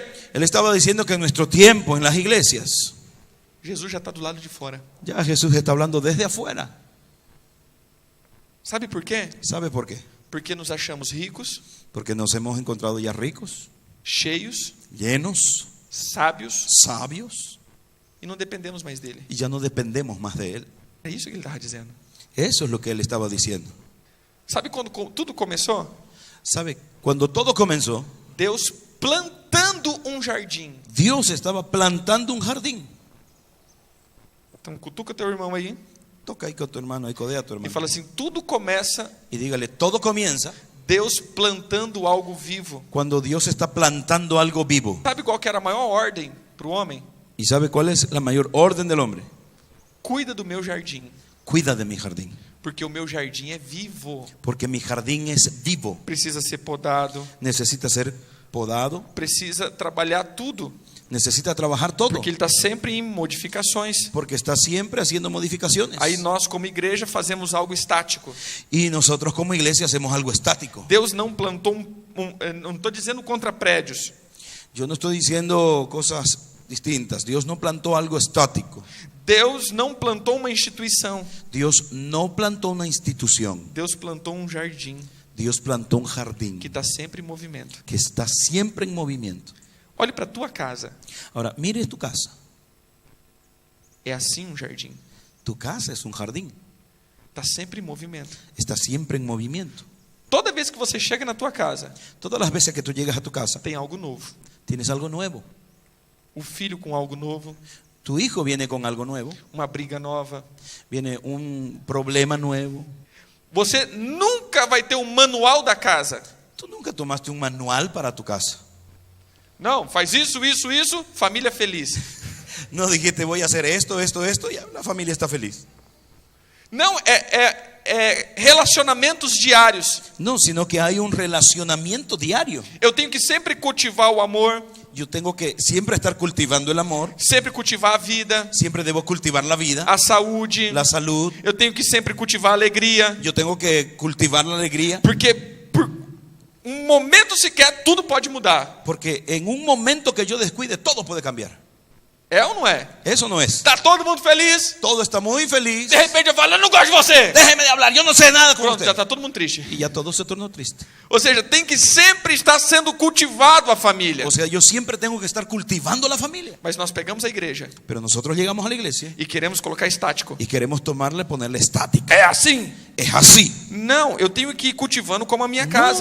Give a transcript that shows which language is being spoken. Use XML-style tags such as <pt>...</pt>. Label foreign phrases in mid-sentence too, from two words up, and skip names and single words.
<es>Él estaba diciendo que en nuestro tiempo, en las iglesias,</es> <pt>Jesus já está do lado de fora.</pt> <es>ya Jesús está hablando desde afuera.</es> <pt>Sabe por quê?</pt> <es>¿Sabe por qué?</es> <pt>Porque nos achamos ricos,</pt> <es>Porque nos hemos encontrado ya ricos,</es> <pt>cheios,</pt> <es>llenos,</es> <pt>sábios</pt> <es>sabios,</es> <pt>e não dependemos mais dele.</pt> <es>y ya no dependemos más de Él.</es> <pt>É isso que ele estava dizendo.</pt> <es>Eso es lo que Él estaba diciendo.</es> <pt>Sabe quando tudo começou?</pt> <es>¿Sabe? Cuando todo comenzó,</es> <pt>Deus plantou plantando um jardim.</pt> <es>Dios estaba plantando un jardín.</es> <pt>Então cutuca teu irmão aí</pt> <es>Toca ahí con tu hermano, ahí codea a tu</es> <pt>e</pt> <es>hermano.</es> <pt>fala assim: tudo começa</pt> <es>Y dígale, todo comienza</es> <pt>Deus plantando algo vivo.</pt> <es>cuando Dios está plantando algo vivo.</es> <pt>Sabe qual que era a maior ordem para o homem?</pt> <es>¿Y sabe cuál es la mayor orden del hombre?</es> <pt>Cuida do meu jardim,</pt> <es>Cuida de mi jardín.</es> <pt>porque o meu jardim é vivo.</pt> <es>Porque mi jardín es vivo.</es> <pt>Precisa ser podado,</pt> <es>Necesita ser podado.</es> <pt>precisa trabalhar tudo,</pt> <es>Necesita trabajar todo.</es> <pt>porque ele está sempre em modificações.</pt> <es>Porque está siempre haciendo modificaciones.</es> <pt>Aí nós, como igreja, fazemos algo estático.</pt> <es>Y nosotros como iglesia hacemos algo estático.</es> <pt>Deus não plantou não estou dizendo contra prédios.</pt> <es>Yo no estoy diciendo cosas distintas. Dios no plantó algo estático.</es> <pt>Deus não plantou uma instituição.</pt> <es>Dios no plantó una institución.</es> <pt>Deus plantou um jardim</pt> <es>Dios plantó un jardín</es> <pt>que está sempre em movimento.</pt> <es>que está siempre en movimiento.</es> <pt>Olhe para a tua casa.</pt> <es>Ahora, mire tu casa.</es> <pt>É assim um jardim.</pt> <es>Tu casa es un jardín.</es> <pt>Está sempre em movimento.</pt> <es>Está siempre en movimiento.</es> <pt>Toda vez que você chega na tua casa,</pt> <es>Todas las veces que tú llegas a tu casa,</es> <pt>tem algo novo.</pt> <es>tienes algo nuevo.</es> <pt>O filho com algo novo,</pt> <es>Tu hijo viene con algo nuevo.</es> <pt>uma briga nova.</pt> <es>Viene un problema nuevo.</es> <pt>Você nunca vai ter um manual da casa.</pt> <es>Tú nunca tomaste un manual para tu casa.</es> <pt>Não, faz isso, isso, isso, família feliz.</pt> <es>No dijiste voy a hacer esto, esto, esto, y ya la familia está feliz.</es> <pt>Não, é relacionamentos diários.</pt> <es>No, sino que hay un relacionamiento diario.</es> <pt>Eu tenho que sempre cultivar o amor,</pt> <es>Yo tengo que siempre estar cultivando el amor.</es> <pt>sempre cultivar a vida,</pt> <es>Siempre debo cultivar la vida,</es> <pt>a saúde.</pt> <es>la salud.</es> <pt>Eu tenho que sempre cultivar a alegria,</pt> <es>Yo tengo que cultivar la alegría.</es> <pt>porque por um momento sequer tudo pode mudar.</pt> <es>Porque en un momento que yo descuide, todo puede cambiar.</es> <pt>É ou não é?</pt> <es>Eso no es.</es> <pt>Está todo mundo feliz.</pt> <es>Todo está muy feliz.</es> <pt>De repente eu falo: eu não gosto de você.</pt> <es>Déjeme de hablar, yo no sé nada con</es> <pt>Pronto, já</pt> <es>usted.</es> <pt>está todo mundo triste.</pt> <es>Y ya todo se tornó triste.</es> <pt>Ou seja, tem que sempre estar sendo cultivado a família.</pt> <es>O sea, yo siempre tengo que estar cultivando la familia.</es> <pt>Mas nós pegamos a igreja</pt> <es>Pero nosotros llegamos a la iglesia</es> <pt>e queremos colocar estático.</pt> <es>y queremos ponerle estática.</es> <pt>É assim?</pt> <es>Es así.</es> <pt>Não, eu tenho que ir cultivando como a minha casa.</pt>